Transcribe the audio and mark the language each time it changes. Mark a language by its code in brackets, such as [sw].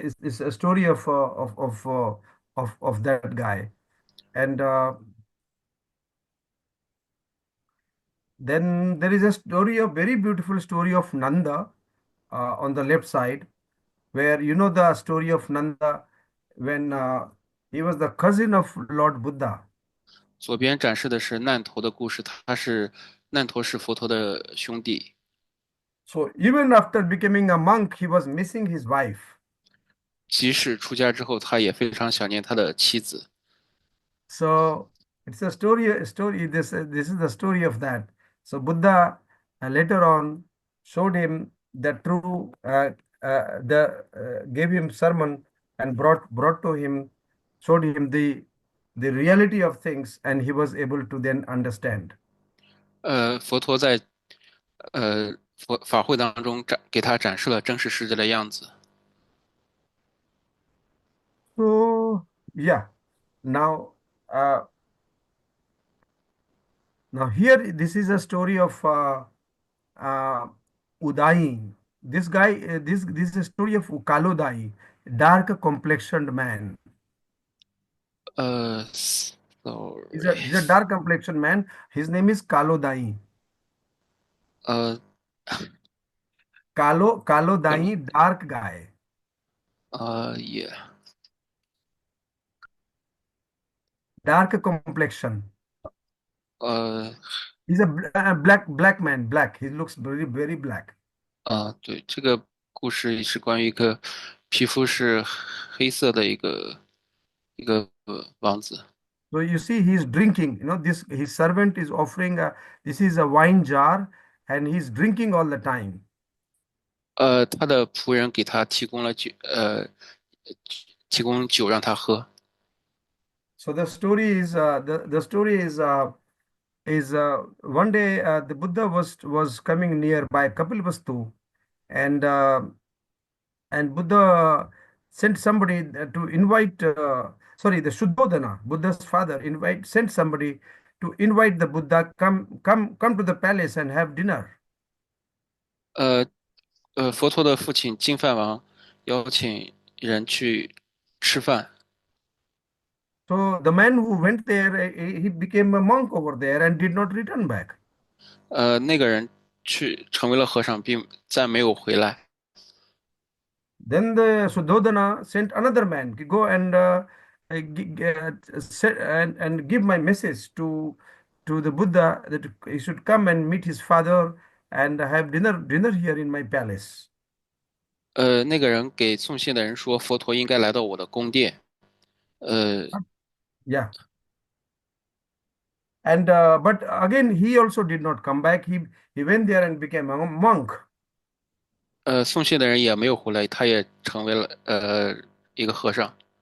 [en] Is a story of that guy, and then there is a story, a very beautiful story of Nanda on the left side, where you know the story of Nanda when he was the cousin of Lord Buddha. [zh] 左边展示的是难陀的故事，难陀是佛陀的兄弟。 [en] So even after becoming a monk, he was missing his wife. [zh] 即使出家之后，他也非常想念他的妻子。 [en] So it's a story. This is the story of that. So Buddha later on showed him the true gave him sermon and brought to him showed him the reality of things, and he was able to then understand. [zh] 佛陀在法会当中给他展示了真实世界的样子。 [en] So yeah, now uh, now here this is a story of uh, Udai. This guy, this is a story of Ukalodai, dark complexioned man. He's a sorry， dark complexioned man. His name is Kalodai. 呃 Kalodai, dark guy. 也 Dark complexion. 呃 He's a black man, black. He looks very black. [zh] 对，这个故事是关于一个皮肤是黑色的一个王子。 [en] So you see, he's drinking. You know, this his servant is offering this is a wine jar, and he's drinking all the time. [zh] 他的仆人给他提供了提供酒让他喝。 [en] So the story is the story is one day the Buddha was coming nearby Kapilvastu, and Buddha sent somebody to invite. Sorry, the Shuddhodana, Buddha's father, sent somebody to invite the Buddha, come to the palace and have dinner. [zh] 呃佛陀的父亲金饭王邀请人去吃饭， [en] So the man who went there, he became a monk over there and did not return back. [zh] 那个人成为了和尚，并再没有回来。 [en] Then the Suddhodana sent another man to go and and give my message to the Buddha that he should come and meet his father and have dinner here in my palace. [zh] 那个人给送信的人说，佛陀应该来到我的宫殿。呃 [en] Yeah. And but again, he also did not come back. He went there and became a monk. [zh] 送信的人也没有回来，他也成为了一个和尚。